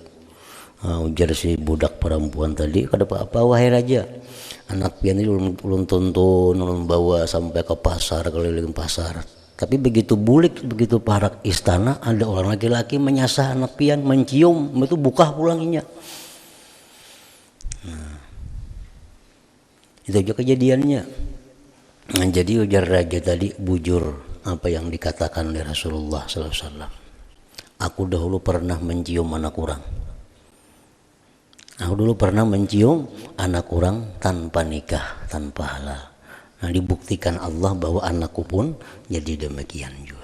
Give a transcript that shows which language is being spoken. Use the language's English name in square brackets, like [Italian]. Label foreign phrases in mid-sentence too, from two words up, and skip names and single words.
[Banjar] Ujar si budak perempuan tadi, kada apa-apa wahai raja, anak pian ini ulun tuntun, ulun bawa sampai ke pasar, keliling pasar. Tapi begitu bulik, begitu parak istana, ada orang laki-laki menyasar anak pian, mencium, itu buka pulanginya. [Indonesian] Itu aja kejadiannya. Nah, jadi ujar raja tadi, bujur apa yang dikatakan oleh Rasulullah SAW. Aku dahulu pernah mencium anak orang. Aku dulu pernah mencium anak orang tanpa nikah, tanpa halal. Nah, dibuktikan Allah bahwa anakku pun jadi demikian juga.